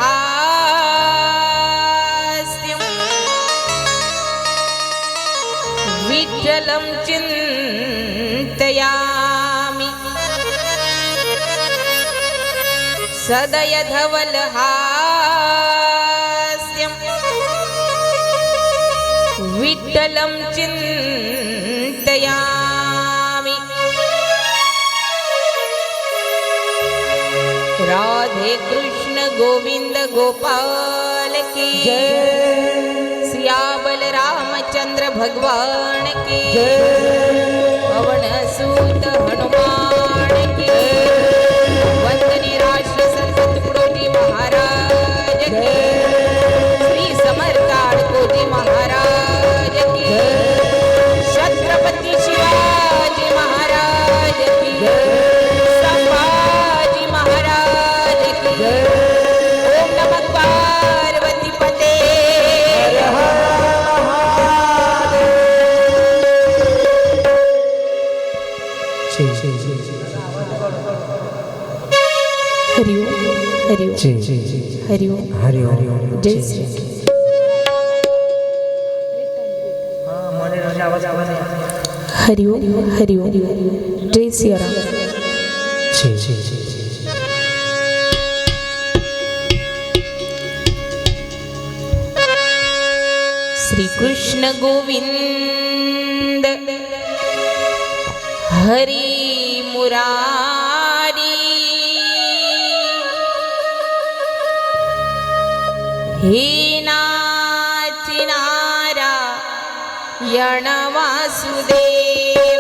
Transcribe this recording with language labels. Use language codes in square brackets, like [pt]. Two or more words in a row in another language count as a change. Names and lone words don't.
[sa] हास्यम विठ्ठलं चिन्तयामि सदय धवल हास्यम विठ्ठलं चिन्तयामि। [hi] राधे कृष्ण गोविंद गोपाल की जय। सियाबल रामचंद्र भगवान की जय। पवन सूत हनुमान की वंदनीय राष्ट्र संत तुकडोजी महाराज की श्री समर्थ कोजी महाराज की छत्रपती शिवाजी महाराज की संभाजी महाराज की [sa] ओम नमः पार्वती पते। [hi] हरिओम हरिओम हरिओम हरिओम जय श्री हरिओम हरिओम जय सिया राम। [sa] श्री कृष्ण गोविंद हरि मुरारी हे नाथ नारायण वासुदेव।